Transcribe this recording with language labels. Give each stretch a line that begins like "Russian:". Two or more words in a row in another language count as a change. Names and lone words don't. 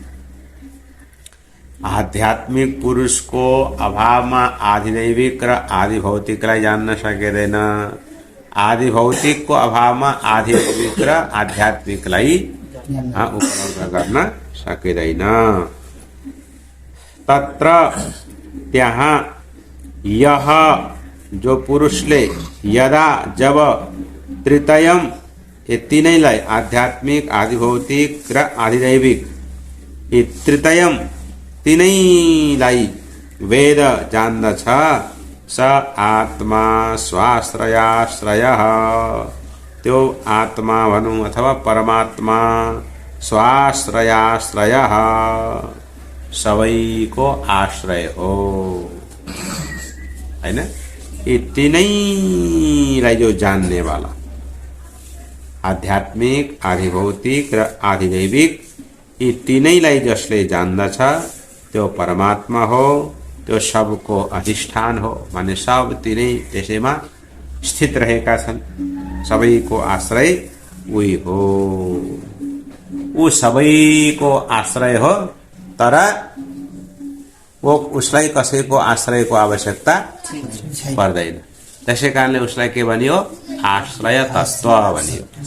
Nepali: आध्यात्मिक पुरुषको अभावमा आधिदैविक र आदि भौतिकलाई जान्न सकिँदैन, आदि भौतिकको अभावमा आधिदैविक र आध्यात्मिकलाई उपलब्ध गर्न सकिँदैन। तत्र त्यहाँ यह जो पुरुषले यदा जब तृतीयम ये तीनैलाई आध्यात्मिक आदि भौतिक र आधिदैविक ये तृतीयम तीनैलाई वेद जान्दछ
Sanskrit: स आत्मा स्वाश्रयाश्रयः,
Nepali: त्यो आत्मा भनौं अथवा परमात्मा स्वाश्रयाश्रयः सबैको आश्रय हो हैन। यी तीनैलाई जो जान्ने वाला आध्यात्मिक आधिभौतिक र आधिदैविक यी तीनैलाई जसले जान्दछ त्यो परमात्मा हो, त्यो सबको अधिष्ठान हो, माने सब तीनै त्यसैमा स्थित रहेका छन्, सबैको आश्रय उही हो, ऊ सबैको आश्रय हो। तर वो उसलाई कसैको आश्रयको आवश्यकता पर्दैन, त्यसै कारणले उसलाई के भनियो, आश्रय तत्व भनियो।